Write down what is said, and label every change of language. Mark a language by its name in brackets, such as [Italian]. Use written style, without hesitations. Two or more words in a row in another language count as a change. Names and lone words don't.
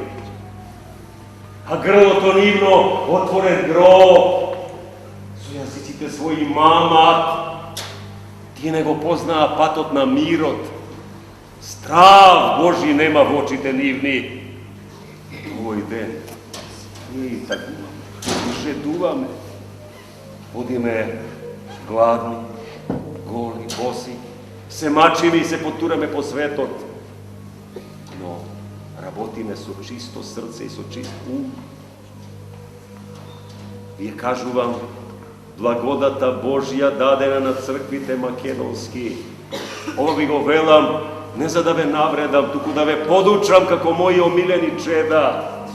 [Macedonian] А грлото нивно отворен гроб, со јазиците своји мамат. Тие не го познаа патот на мирот. Страв Божи нема во очите нивни. Овој ден ние и тагуваме, ушедуваме, одиме гладни, голи, боси, се мачили се potураме по светот. Но работиме со чисто срце и со чист ум. Вие кажувам, благодата Божја дадена на црквите македонски. Ова ви го велам, не за да ве навредам, туку да ве подучам како мои омилени чеда.